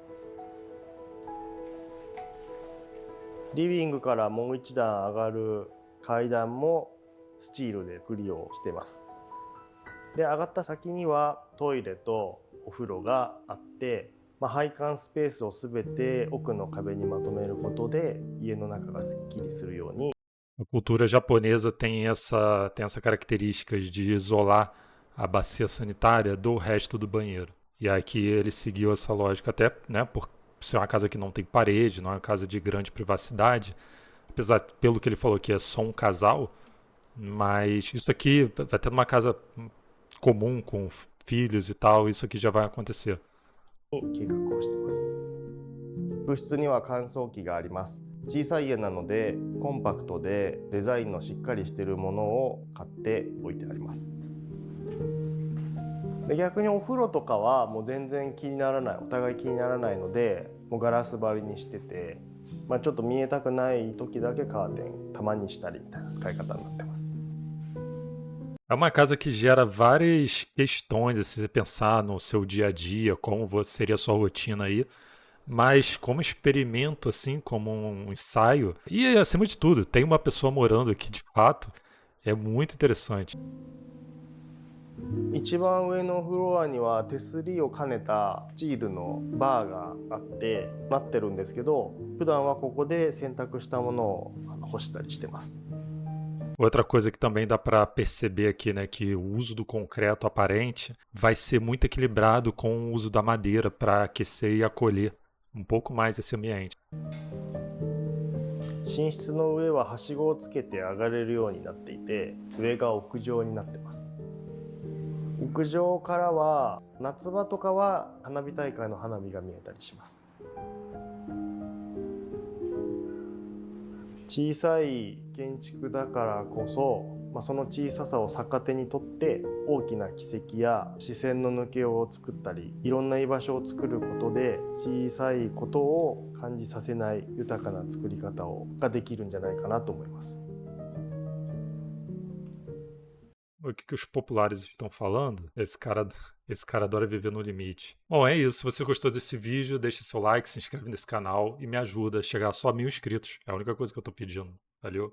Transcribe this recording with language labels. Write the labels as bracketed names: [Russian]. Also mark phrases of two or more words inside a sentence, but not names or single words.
[Japanese] リビングからもう一段上がる階段もスチールで作りをしてます。で、上がった先にはトイレとお風呂があって、配管スペースをすべて奥の壁にまとめることで家の中がすっきりするように。 [Portuguese] A cultura japonesa tem essa característica de isolar a bacia sanitária do resto do banheiro. E aqui ele seguiu essa lógica até, né, por ser uma casa que não tem parede, não é uma casa de grande privacidade, apesar, pelo que ele falou que é só um casal, mas isso aqui, até numa casa comum com filhos e tal, isso aqui já vai acontecer. [Japanese] 計画をしてます。部室には乾燥機があります。小さい家なのでコンパクトでデザインのしっかりしているものを買って置いてあります。で、逆にお風呂とかはもう全然気にならない、お互い気にならないので、もうガラス張りにしてて、ちょっと見えたくない時だけカーテンたまにしたりみたいな使い方になってます。 [Portuguese] É uma casa que gera várias questões, se você pensar no seu dia a dia, como seria a sua rotina aí, mas como experimento, assim, como um ensaio, e acima de tudo, tem uma pessoa morando aqui de fato, é muito interessante. [Japanese] 一番上のフロアには手すりを兼ねたスチールのバーがあってなってるんですけど、普段はここで洗濯したものを干したりしてます。 [Portuguese] Outra coisa que também dá para perceber aqui, né, que o uso do concreto aparente vai ser muito equilibrado com o uso da madeira para aquecer e acolher um pouco mais esse ambiente. [Japanese] 寝室の上ははしごをつけて上がれるようになっていて、上が屋上になってます。屋上からは夏場とかは花火大会の花火が見えたりします。小さい建築だからこそ、その小ささを逆手にとって大きな軌跡や視線の抜けを作ったり、いろんな居場所を作ることで小さいことを感じさせない豊かな作り方ができるんじゃないかなと思います。 [Portuguese] O que os populares estão falando? Esse cara adora viver no limite. Bom, é isso. Se você gostou desse vídeo, deixa seu like, se inscreve nesse canal e me ajuda a chegar só a 1000 inscritos. É a única coisa que eu tô pedindo. Valeu?